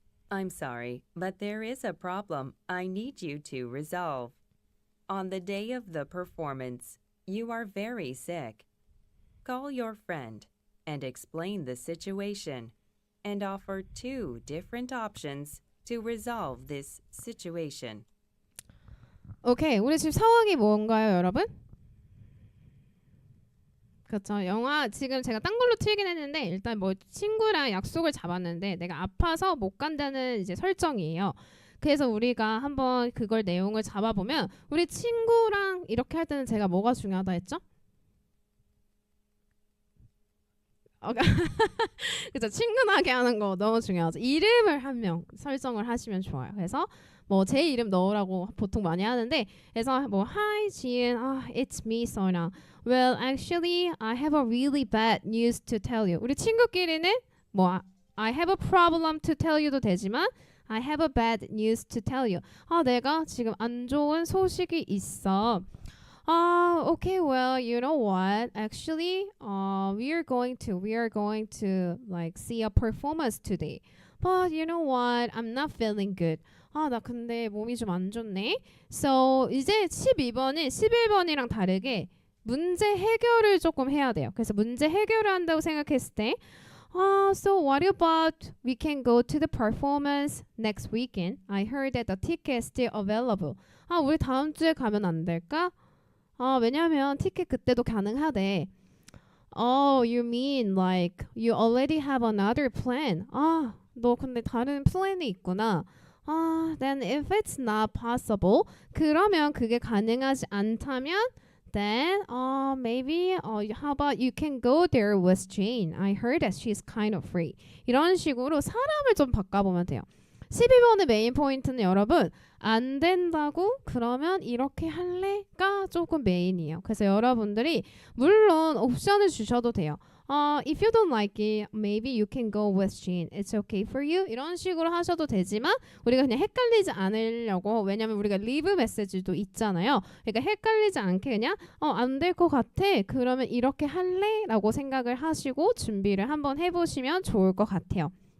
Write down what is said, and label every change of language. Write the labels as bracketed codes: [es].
[en] I'm sorry, but there is a problem I need you to resolve. On the day of the performance, you are very sick. Call your friend and explain the situation and offer 2 different options to resolve this situation. [ko] 오케이, 우리 지금 상황이 뭔가요, 여러분? 그렇죠. 영화 지금 제가 딴 걸로 틀긴 했는데 일단 뭐 친구랑 약속을 잡았는데 내가 아파서 못 간다는 이제 설정이에요. 그래서 우리가 한번 그걸 내용을 잡아보면 우리 친구랑 이렇게 할 때는 제가 뭐가 중요하다 했죠? 그죠. 친근하게 하는 거 너무 중요하죠. 이름을 한 명 설정을 하시면 좋아요. 그래서 뭐 제 이름 넣으라고 보통 많이 하는데 그래서 뭐 [en] Hi 지은, it's me Sona. Well, actually, I have a really bad news to tell you. [ko] 우리 친구끼리는 뭐 [en] I have a problem to tell you [ko] 도 되지만 [en] I have a bad news to tell you. [ko] 내가 지금 안 좋은 소식이 있어. [en] Okay, well, you know what? Actually, we are going to like see a performance today. But you know what? I'm not feeling good. [ko] 나 근데 몸이 좀 안 좋네. [en] So, [ko] 이제 12번은 11번이랑 다르게 문제 해결을 조금 해야 돼요. 그래서 문제 해결을 한다고 생각했을 때 [en] so what about we can go to the performance next weekend? I heard that the ticket is still available. [ko] 우리 다음 주에 가면 안 될까? 왜냐면 티켓 그때도 가능하대. [en] You mean like you already have another plan? [ko] 너 근데 다른 플랜이 있구나. [en] Then if it's not possible, [ko] 그러면 그게 가능하지 않다면 [en] then maybe how about you can go there with Jane? I heard that she's kind of free. [ko] 이런 식으로 사람을 좀 바꿔보면 돼요. 12번의 메인 포인트는 여러분 안 된다고 그러면 이렇게 할래가 조금 메인이에요. 그래서 여러분들이 물론 옵션을 주셔도 돼요. [en] If you don't like it, maybe you can go with Jane. It's okay for you. [ko] 이런 식으로 하셔도 되지만 우리가 그냥 헷갈리지 않으려고 왜냐면 우리가 리브 메시지도 있잖아요. 그러니까 헷갈리지 않게 그냥 안 될 것 같아. 그러면 이렇게 할래? 라고 생각을 하시고 준비를 한번 해보시면 좋을 것 같아요.